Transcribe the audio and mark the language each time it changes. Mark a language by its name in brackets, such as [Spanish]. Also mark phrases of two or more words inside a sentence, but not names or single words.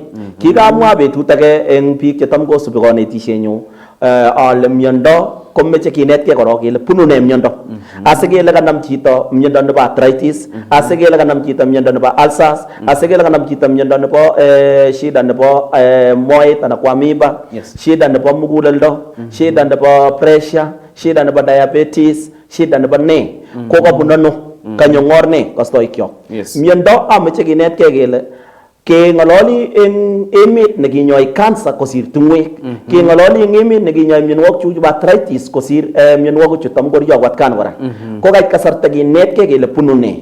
[Kalenjin] Kikamwa betut age eng biik chetam kosubi konetishenyu ale miondo komeche kinetkei korok kele bunu ne miondo asikele kanam chito miondo nebo arthritis asikele kanam chito miondo nebo ulcers asikele kanam chito miondo nebo shida nebo moet anan ko amoeba shida nebo muguleldo shida nebo pressure shida nebo diabetes shida nebo ne ko kabun ano kanyong'or ne kastoikyok miondo ameche kinetkei kele keng'ololi eng emet nekinyoi cancer kosir tung'wek keng'ololi eng emet nekinyoi mionwogik cheu arthritis kosir mionwogik chutam koryoku atkan kora ko kait kasarta kinetkei kele bunu ne.